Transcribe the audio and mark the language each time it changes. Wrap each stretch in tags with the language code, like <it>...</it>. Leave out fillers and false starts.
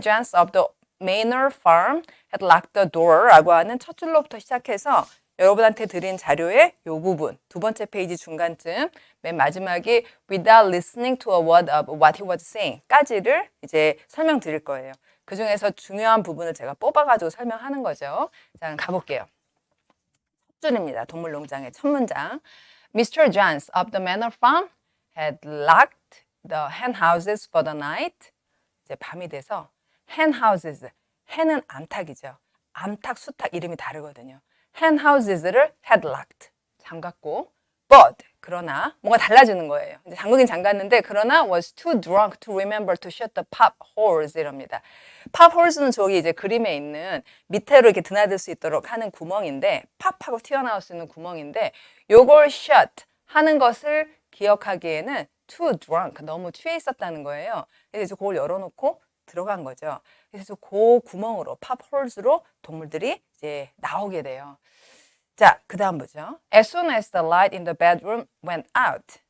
<en>Jones of the Manor Farm had locked the door</en> <ko>라고 하는 첫 줄로부터 시작해서 여러분한테 드린 자료의 요 부분, 두 번째 페이지 중간쯤, 맨 마지막이</ko> <en>without listening to a word of what he was saying</en> <ko>까지를 이제 설명드릴 거예요. 그 중에서 중요한 부분을 제가 뽑아가지고 설명하는 거죠. 자, 가볼게요. 첫 줄입니다. 동물농장의 첫 문장. Mr.</ko> <en>Jones of the Manor Farm had locked the hen houses for the night.</en> <ko>이제 밤이 돼서 hen houses, hen은 암탉이죠. 암탉, 수탉 이름이 다르거든요. hen houses를 had locked, 잠갔고, but, 그러나 뭔가 달라지는 거예요. 이제 잠그긴 잠갔는데 그러나</ko> <en>was too drunk to remember to shut the pop holes</en> <ko>이럽니다. pop holes는 저기 이제 그림에 있는 밑으로 이렇게 드나들 수 있도록 하는 구멍인데 팝하고 튀어나올 수 있는 구멍인데 요걸 shut 하는 것을 기억하기에는 too drunk, 너무 취해 있었다는 거예요. 그래서 그걸 열어놓고 들어간 거죠. 그래서 그 구멍으로 팝홀즈로 동물들이 이제 나오게 돼요. 자, 그 다음 보죠.</ko> <en>As soon as the light in the bedroom went out.</en>